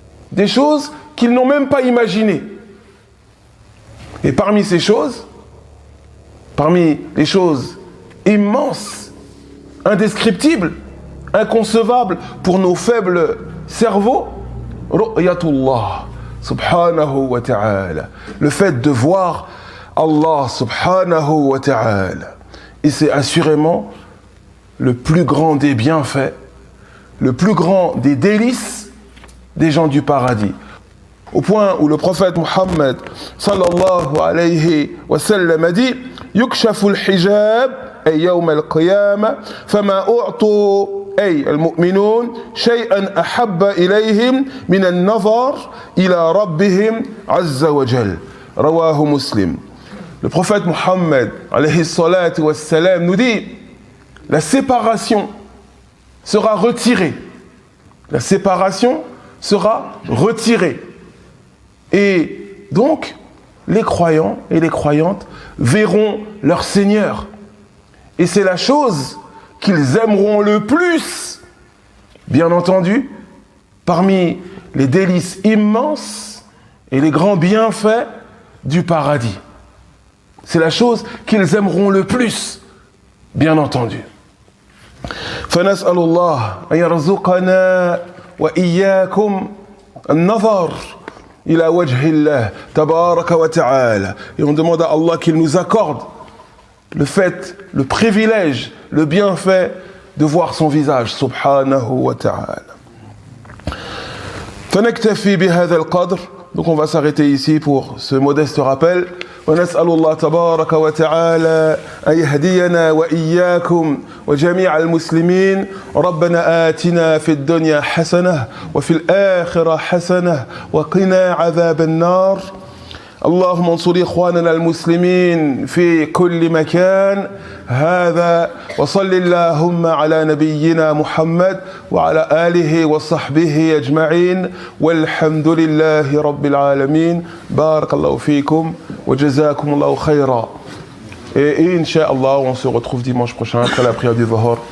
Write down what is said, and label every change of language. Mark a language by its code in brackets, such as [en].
[fr] Des choses qu'ils n'ont même pas imaginées. Et parmi ces choses, parmi les choses immenses, indescriptibles, inconcevables pour nos faibles cerveaux, [ar] ru'yatullah subhanahu wa ta'ala, [fr] le fait de voir Allah subhanahu wa ta'ala. Et c'est assurément le plus grand des bienfaits, le plus grand des délices des gens du paradis. Au point où le prophète Muhammad sallallahu alayhi wa sallam a dit [ar] يكشف الحجاب أي يوم القيامة فما أعطوا أي المؤمنون شيئا أحب إليهم من النظر إلى ربهم عز وجل رواه مسلم. [fr] Le prophète Muhammad alayhi salatu wa salam nous dit la séparation sera retirée. La séparation sera retirée. Et donc, les croyants et les croyantes verront leur Seigneur. Et c'est la chose qu'ils aimeront le plus, bien entendu, parmi les délices immenses et les grands bienfaits du paradis. C'est la chose qu'ils aimeront le plus, bien entendu. [ar] فنسأل الله أن يرزقنا وإياكم النظر إلى وجه الله تبارك وتعالى. [fr] Et on demande à Allah qu'il nous accorde le fait, le privilège, le bienfait de voir son visage, subhanahu wa ta'ala. [ar] فنكتفي بهذا القدر. [fr] Donc on va s'arrêter ici pour ce modeste rappel. [ar] ونسأل الله تبارك وتعالى أن يهدينا وإياكم وجميع المسلمين. ربنا آتنا في الدنيا حسنة وفي الآخرة حسنة وقنا عذاب النار. اللهم انصر إخواننا المسلمين في كل مكان. هذا وصل اللهم على نبينا محمد وعلى آله وصحبه أجمعين والحمد لله رب العالمين. بارك الله فيكم وجزاكم الله خيرا. [fr] Et Inch'Allah, on se retrouve dimanche prochain après la prière du Dhuhr.